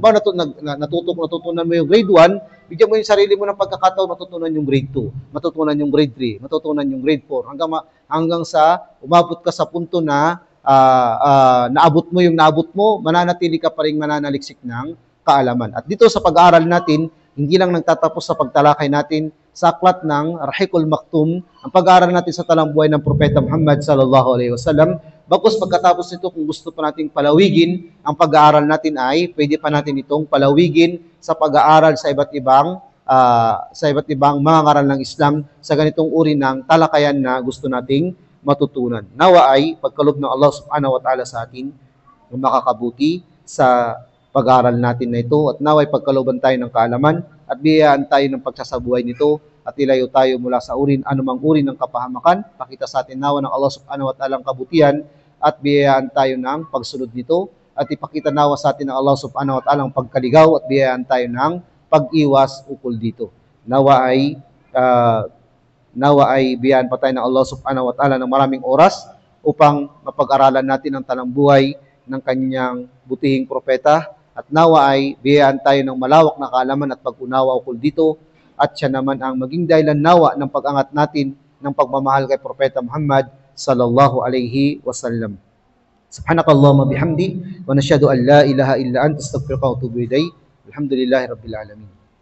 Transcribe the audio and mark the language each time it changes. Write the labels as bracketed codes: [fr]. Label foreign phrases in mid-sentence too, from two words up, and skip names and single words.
[tl] Ba natutunan mo yung grade 1, bigyan mo yung sarili mo ng pagkakataon matutunan yung grade 2, matutunan yung grade 3, matutunan yung grade 4, hanggang sa umabot ka sa punto na naabot mo, mananatili ka pa rin mananaliksik ng kaalaman. At dito sa pag-aaral natin, hindi lang nagtatapos sa pagtalakay natin sa aklat ng Rahiqul Maktum, ang pag-aaral natin sa talambuhay ng Propeta Muhammad [ar] صلى الله عليه وسلم. [tl] Bagkus pagkatapos nito, kung gusto pa nating palawigin, ang pag-aaral natin ay pwede pa natin itong palawigin sa pag-aaral sa iba't ibang mga ngaral ng Islam sa ganitong uri ng talakayan na gusto nating matutunan. Nawa ay pagkaloob ng Allah [ar] سبحانه وتعالى [tl] sa atin ng makakabuti sa pag-aaral natin na ito, at nawa ay pagkalooban tayo ng kaalaman at biyayaan tayo ng pagsasabuhay nito at ilayo tayo mula sa anumang uri ng kapahamakan. Pakita sa atin nawa ng Allah [ar] سبحانه وتعالى [tl] ang kabutihan at biyayaan tayo ng pagsunod nito, at ipakita nawa sa atin ng Allah [ar] سبحانه وتعالى [tl] ang pagkaligaw at biyayaan tayo ng pag-iwas ukol dito. Nawa ay biyayaan pa tayo ng Allah [ar] سبحانه وتعالى [tl] ng maraming oras upang mapag-aralan natin ang talambuhay ng kanyang butihing propeta, at nawa ay biyayaan tayo ng malawak na kaalaman at pag-unawa ukol dito, at siya naman ang maging dahilan nawa ng pag-angat natin ng pagmamahal kay Propeta Muhammad [ar] صلى الله عليه وسلم. سبحانك اللهم بحمدك ونشهد أن لا إله إلا أنت أستغفرك وأتوب إليك. الحمد لله رب العالمين.